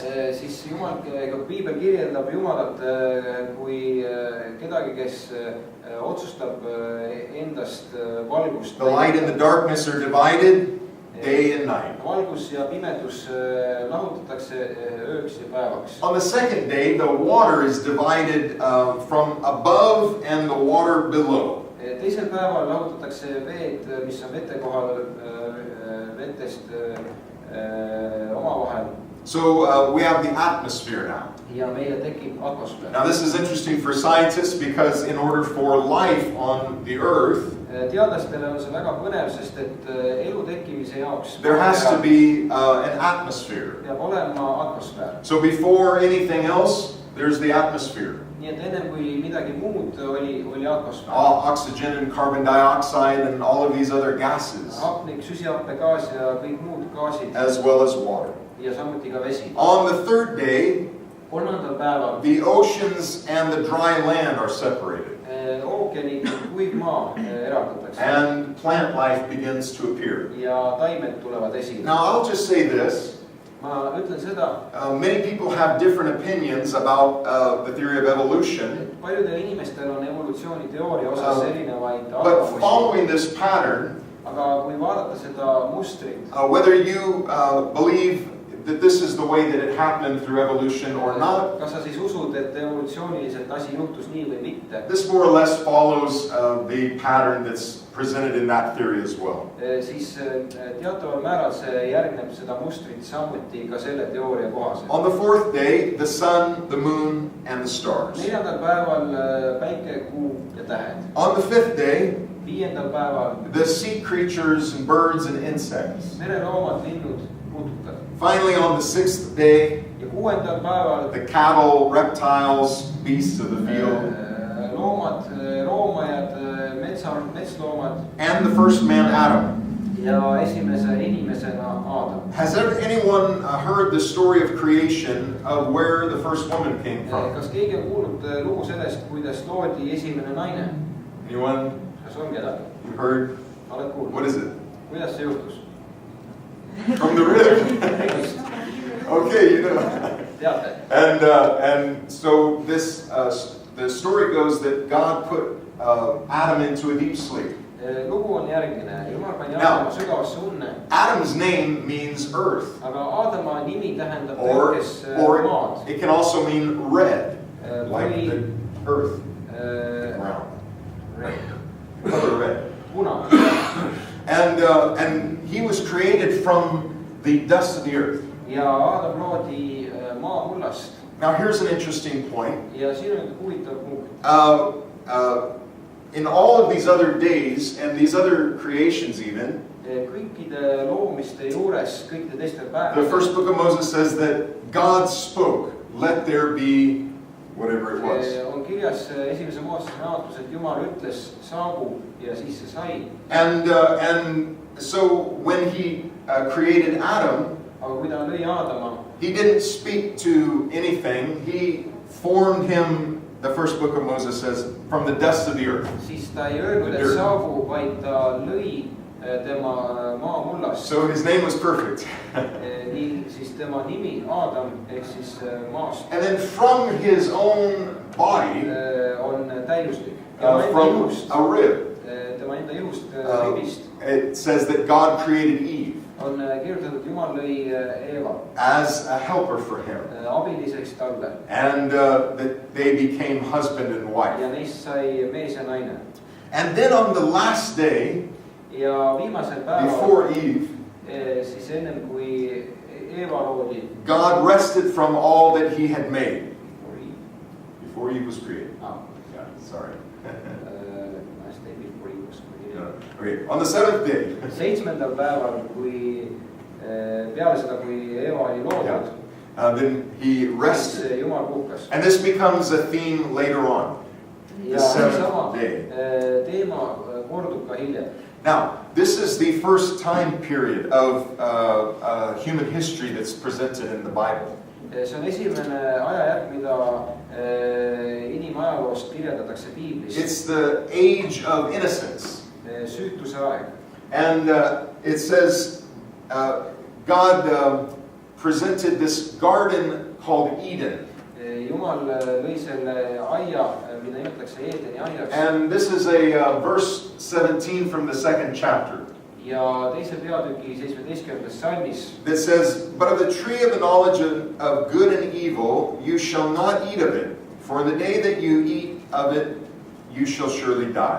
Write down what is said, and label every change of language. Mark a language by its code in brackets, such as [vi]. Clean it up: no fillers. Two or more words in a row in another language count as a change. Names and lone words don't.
[et] Siis Jumal, piibel kirjeldab Jumalat kui kedagi, kes otsustab endast valgust. [en] The light and the darkness are divided day and night. [et] Valgus ja pimedus lahutatakse ööks ja päevaks. [en] On the second day, the water is divided from above and the water below. [et] Teisel päeval lahutatakse veed, mis on vete kohal vetest omavahel. [en] So we have the atmosphere now. [et] Ja meile tekib atmosfäär. [en] Now this is interesting for scientists because in order for life on the earth, [et] teadlastele on see väga põnev, sest et elu tekkimise jaoks [en] there has to be an atmosphere. [et] Peab olema atmosfäär. [en] So before anything else, there's the atmosphere. [et] nii et ennem kui midagi muud oli atmosfäär. [en] Oxygen and carbon dioxide and all of these other gases, [et] hapnik, süsihappegaas ja kõik muud gaasid [en] as well as water. [et] ja samuti ka vesi. [en] On the third day, [et] kolmandal päeval [en] the oceans and the dry land are separated, [et] ookeanid ja kuiv maa eraldatakse [en] and plant life begins to appear. [et] ja taimed tulevad esile. [en] Now, I'll just say this. [et] ma ütlen seda, [en] Many people have different opinions about the theory of evolution, [et] et paljudel inimestel on evolutsiooniteooria osas erinevaid [en] but [et] arvamusi, [en] following this pattern, [et] aga kui vaadata seda mustrit, [en] whether you believe that this is the way that it happened through evolution or not, [et] kas sa siis usud, et evolutsiooniliselt asi juhtus nii või mitte, [en] this more or less follows the pattern that's presented in that theory as well. [et] siis teataval määral see järgneb seda mustrit samuti ka selle teooria kohaselt. [en] On the fourth day, the sun, the moon, and the stars. [et] neljandal päeval päike, kuu ja tähed. [en] On the fifth day, [et] viiendal päeval [en] the sea creatures and birds and insects. [et] mereloomad, linnud, putukad. [en] Finally, on the sixth day, [et] ja kuuendal päeval [en] the cattle, reptiles, beasts of the field, [et] loomad, roomajad, metsloomad [en] and the first man, Adam. [et] ja esimese inimesena Aadam. [en] Has anyone heard the story of creation of where the first woman came from? [et] kas keegi on kuulnud lugu sellest, kuidas loodi esimene naine? [en] Anyone? [et] kas on kedagi? [en] You heard? [et] oled kuulnud? [en] What is it? [et] kuidas see juhtus? [en] From the rib. Okay, you know. [et] teate? [en] And so this the story goes that God put Adam into a deep sleep. [et] lugu on järgmine, Jumal pani Aadama sügavasse unne. [en] Adam's name means earth, [et] aga Aadama nimi tähendab [en] or [et] maad. [en] it can also mean red, like the earth, brown, color red. [et] punane. [en] And he was created from the dust of the earth. [et] ja Aadam loodi maamullast. [en] Now here's an interesting point. [et] ja siin on huvitav punkt. [en] In all of these other days and these other creations even, [et] kõikide loomiste juures, kõikide teiste [en] the [et] päevadel, [en] first book of Moses says that God spoke, let there be whatever it was. [et] on kirjas esimese Moosese raamatus, et Jumal ütles saabu ja siis see sai. [en] And so when he created Adam, [et] aga kui ta lõi Aadama, [en] he didn't speak to anything. He formed him, the first book of Moses says, from the dust of the earth. [et] siis ta ei öelnud, et saabu, vaid ta lõi tema maamullast. [en] So his name was perfect. [et] nii siis tema nimi Aadam ehk siis maast [en] And then from his own body, [et] on täiuslik. [en] from a rib, [et] tema enda ihust ribist [en] it says that God created Eve [et] on kirjutatud, Jumal lõi Eeva [en] as a helper for him. [et] abiliseks talle. [en] And that they became husband and wife. [et] ja neist sai mees ja naine. [en] And then on the last day, [et] ja viimasel päeval, [en] before Eve, [et] siis ennem kui Eeva loodi, [en] God rested from all that he had made. Before Eve was created. Yeah, sorry. Okay, on the seventh day. [et] seitsmendal päeval, kui peale seda, kui Eeva oli loodud, [en] Then he rested. [et] siis Jumal puhkas. [en] And this becomes a theme later on. [et] ja sama teema kordub ka hiljem. [en] Now, this is the first time period of human history that's presented in the Bible. [et] see on esimene ajajärk, mida inimajaloost kirjeldatakse piiblis. [en] It's the age of innocence. [et] süütuse aeg. [en] And it says God presented this garden called Eden. [et] Jumal lõi selle aia, mida nimetatakse Eedeni aiaks. [en] And this is a verse 17 from the second chapter. [et] ja teise peatüki 17. salmis. [en] That says, but of the tree of the knowledge of good and evil you shall not eat of it, for the day that you eat of it you shall surely die.